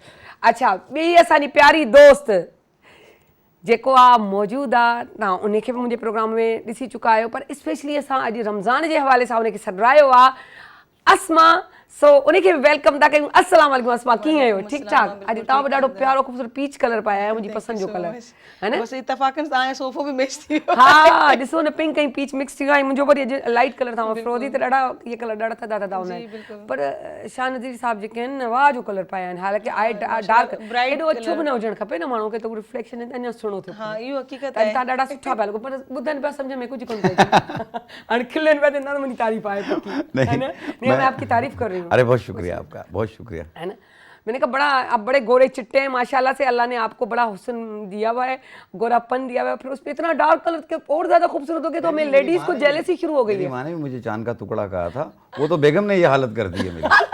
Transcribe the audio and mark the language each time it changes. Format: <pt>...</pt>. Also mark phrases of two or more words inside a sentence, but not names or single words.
<sd>अच्छा, ॿी असांजी प्यारी दोस्त जेको आहे मौजूदु आहे, तव्हां उनखे बि मुंहिंजे प्रोग्राम में ॾिसी चुका आहियो, पर स्पेशली असां अॼु रमज़ान जे हवाले सां उनखे सॾायो आहे, अस्मा। सो उनखे बि वेलकम था कयूं। अस्सलाम वालेकुम अस्मा, कीअं आहियो? ठीकु ठाक? अॼु तव्हां बि ॾाढो प्यारो ख़ूबसूरत पीच कलर पाया आहियो, मुंहिंजी पसंदि जो कलर है न? बस इत्तफाकन तव्हांजो सोफ़ो बि मैच थी वियो। हा, ॾिसो न, पिंक ऐं पीच मिक्स थी वियो आहे। मुंहिंजो वरी अॼु लाइट कलर था, फ्रोज़ी त ॾाढा इहे कलर ॾाढा थधा थधा हूंदा आहिनि, पर शाह नज़ीर साहब जेके आहिनि न वाह जो कलर पाया आहिनि, हालांकि आहे डार्क, एॾो अछो बि न हुजणु खपे न माण्हू खे, त उहो रिफ्लेक्शन अञा सुहिणो थियो। हाँ, इहो हक़ीक़त आहे। तव्हां ॾाढा सुठा पिया लॻो, पर ॿुधनि पिया सम्झ में कुझु कोन पियो अचे। हाणे खिलनि पिया त मुंहिंजी तारीफ़ आहे पक्की, है न?</sd> <hi>नहीं, मैं आपकी तारीफ कर रही हूँ। अरे बहुत शुक्रिया आपका, बहुत शुक्रिया। है ना? मैंने कहा बड़ा, आप बड़े गोरे चिट्टे हैं माशाल्लाह से, अल्लाह ने आपको बड़ा हुस्न दिया हुआ है, गोरापन दिया हुआ है, फिर उस पर इतना डार्क कलर के और ज्यादा खूबसूरत हो गए, तो हमें लेडीज को जेलसी शुरू हो गई है। मेरी माँ ने भी मुझे चांद का टुकड़ा कहा था, वो तो बेगम ने ये हालत कर दी है मेरी।</hi>